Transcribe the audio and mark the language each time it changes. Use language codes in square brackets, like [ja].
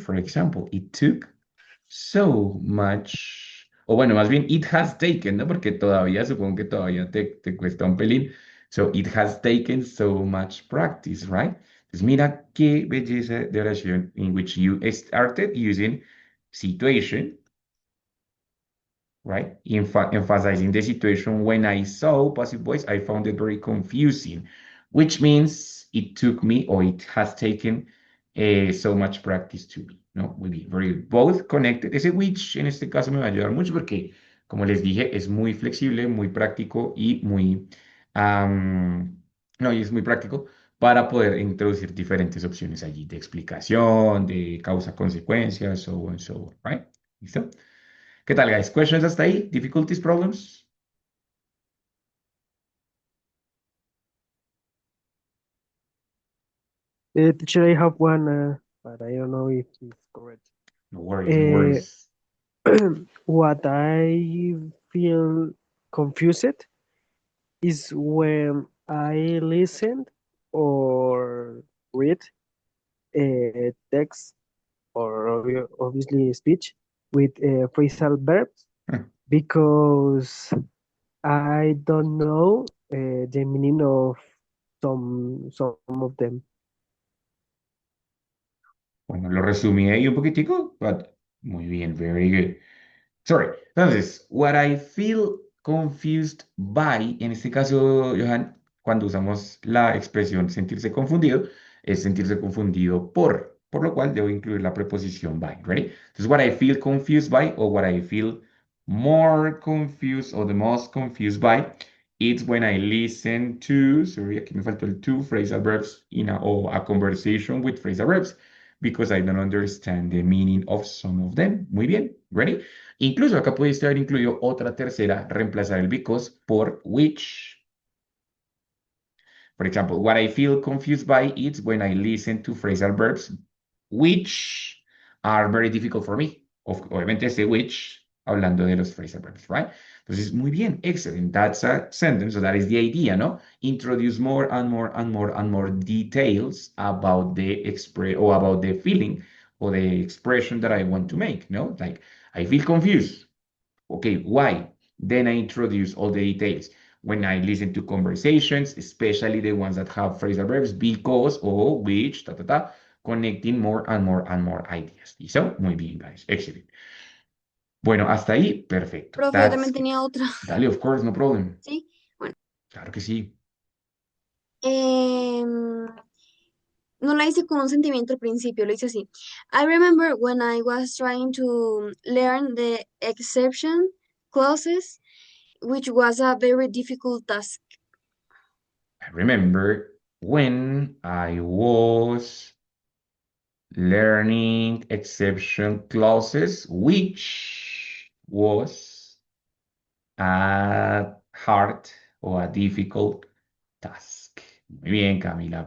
[en] For example, it took so much, [es] o bueno, más bien [en] it has taken, ¿no? [es] Porque todavía, supongo que todavía te cuesta un pelín. [en] So it has taken so much practice, right? [es] Pues mira qué belleza de oración [en] in which you started using situation, right? Emphasizing the situation when I saw passive voice, I found it very confusing, which means it took me or it has taken so much practice to me, ¿no? [es] Muy bien, [en] very both connected. [es] Ese which en este caso me va a ayudar mucho porque, como les dije, es muy flexible, muy práctico y muy, no, y es muy práctico para poder introducir diferentes opciones allí de explicación, de causa-consecuencia, [en] so on, so on, right? [es] ¿Listo? ¿Qué tal, guys? Questions hasta ahí? [en] Difficulties, problems? Teacher, I have one, but I don't know if it's correct. No worries, no Uh, worries. what I feel confused is when I listen or read text or obviously speech with phrasal verbs because I don't know the meaning of some of them. [es] Bueno, lo resumí ahí un poquitico, but muy bien, [en] very good. Sorry. [es] Entonces, [en] what I feel confused by, [es] en este caso, Johan, cuando usamos la expresión sentirse confundido, es sentirse confundido por lo cual debo incluir la preposición by, ¿ready? [en] Entonces, what I feel confused by, o what I feel more confused, or the most confused by, it's when I listen to, sorry, [es] aquí me faltó el to, [en] phrasal verbs, or a conversation with phrasal verbs, because I don't understand the meaning of some of them. [es] Muy bien, ¿ready? Incluso acá pudiste haber incluido otra tercera, reemplazar el because por which. [en] For example, what I feel confused by is when I listen to phrasal verbs which are very difficult for me. [es] Obviamente ese which, hablando de los phrasal verbs, right? Entonces, muy bien, excellent. [en] That's a sentence, so that is the idea, no? Introduce more and more and more and more details about the express or about the feeling or the expression that I want to make, no? Like, I feel confused. Okay, why? Then I introduce all the details. When I listen to conversations, especially the ones that have phrasal verbs, because, or, which, ta, ta, ta, connecting more and more and more ideas. [es] ¿Listo? Muy bien, guys. Excellent. Bueno, hasta ahí, perfecto. Profe, yo [en] That's [es] también [en] it. [es] tenía otra, [en] Dale, of course, no problem. [es] ¿sí? Bueno, Claro que sí. em, no la hice con un sentimiento al principio, lo hice así. [en] I remember when I was trying to learn the exception clauses, which was a very difficult task. I remember when I was learning exception clauses, which was a hard or a difficult task. [es] Muy bien, [en] Camila.